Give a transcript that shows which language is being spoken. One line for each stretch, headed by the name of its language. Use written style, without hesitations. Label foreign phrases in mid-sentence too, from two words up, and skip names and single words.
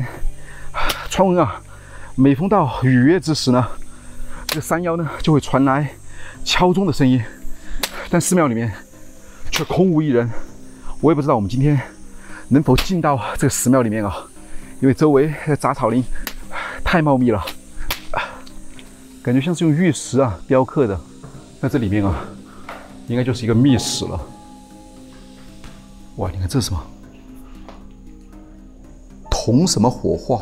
Chinese: 傳聞每逢到雨月之時呢，這個山腰呢就會傳來敲鐘的聲音，但寺廟裡面卻空無一人。我也不知道我們今天能否進到這個寺廟裡面因為周圍的雜草林太茂密了，感覺像是用玉石雕刻的。那這裡面應該就是一個密室了。哇，你看這是什麼？銅什麼火化？